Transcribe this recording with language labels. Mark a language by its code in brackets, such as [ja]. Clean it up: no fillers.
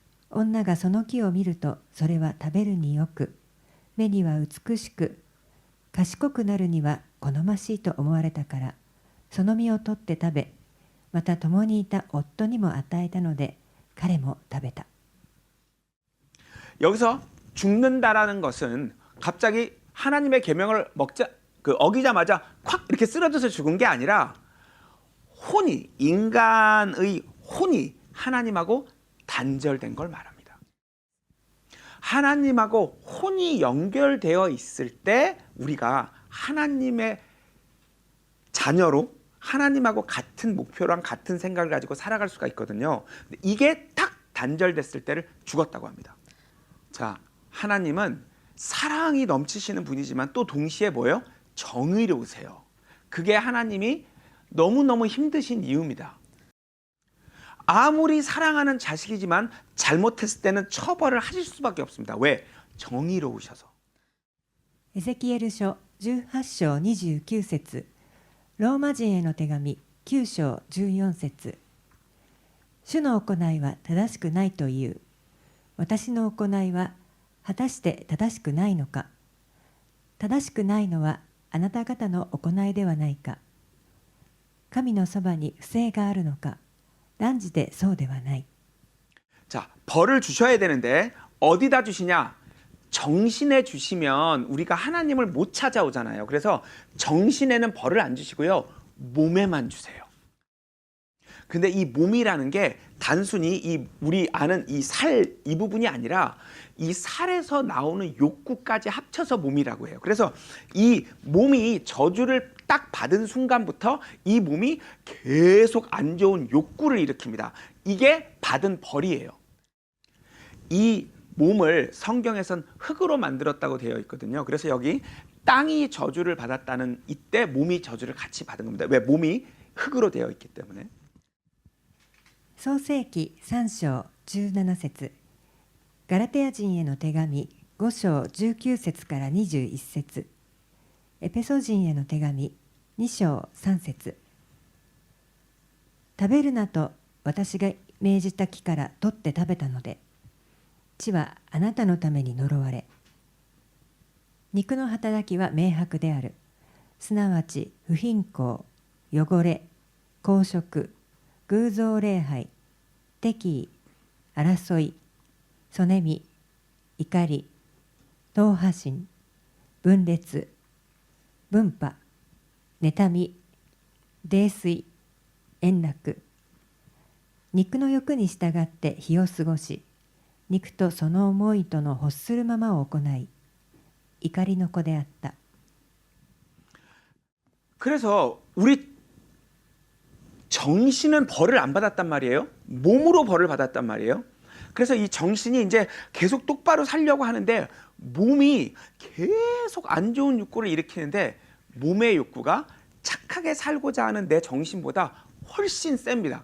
[ja] 女がその木を見るとそれは食べるによく、目には美しく、賢くなるには好ましいと思われたから、その実を取って食べ、また共にいた夫にも与えたので、彼も食べた。 [ko] 여기서 죽는다라는 것은 갑자기 하나님의 계명을 어기자마자 콱 이렇게 쓰러져서 죽은 게 아니라 혼이, 인간의 혼이 하나님하고 단절된 걸 말합니다. 하나님하고 혼이 연결되어 있을 때 우리가 하나님의 자녀로 하나님하고 같은 목표랑 같은 생각을 가지고 살아갈 수가 있거든요. 근데 이게 딱 단절됐을 때를 죽었다고 합니다. 자, 하나님은 사랑이 넘치시는 분이지만 또 동시에 뭐예요? 정의로우세요. 그게 하나님이 너무너무 힘드신 이유입니다. 아무리 사랑하는 자식이지만 잘못했을 때는 처벌을 하실 수밖에 없습니다. 왜? 정의로우셔서. [ja] エゼキエル書18章29節、ローマ人への手紙9章14節、主の行いは正しくないという。私の行いは果たして正しくないのか。正しくないのはあなた方の行いではないか。神のそばに不正があるのか。断じてそうではない。 [ko] 자, 벌을 주셔야 되는데 어디다 주시냐? 정신에 주시면 우리가 하나님을 못 찾아오잖아요. 그래서 정신에는 벌을 안 주시고요. 몸에만 주세요. 근데 이 몸이라는 게 단순히 이 우리 아는 이 살 이 부분이 아니라 이 살에서 나오는 욕구까지 합쳐서 몸이라고 해요. 그래서 이 몸이 저주를 딱 받은 순간부터 이 몸이 계속 안 좋은 욕구를 일으킵니다. 이게 받은 벌이에요. 이 몸을 성경에선 흙으로 만들었다고 되어 있거든요. 그래서 여기 땅이 저주를 받았다는 이때 몸이 저주를 같이 받은 겁니다. 왜? 몸이 흙으로 되어 있기 때문에. [ja] 創世記3章17節、ガラテヤ人への手紙5章19節から21節、エペソ人への手紙2章3節、食べるなと私が命じた木から取って食べたので、地はあなたのために呪われ、肉の働きは明白である。すなわち不貧困、汚れ、公職、偶像礼拝、敵意、争い、そねみ、怒り、党派心、分裂、分派、妬み、泥酔、円楽、肉の欲に従って日を過ごし、肉とその思いとの欲するままを行い、怒りの子であった。 [ko] 그래서 우리 정신은 벌을 안 받았단 말이에요. 몸으로 벌을 받았단 말이에요. 그래서 이 정신이 이제 계속 똑바로 살려고 하는데 몸이 계속 안 좋은 욕구를 일으키는데 몸의 욕구가 착하게 살고자 하는 내 정신보다 훨씬 셉니다.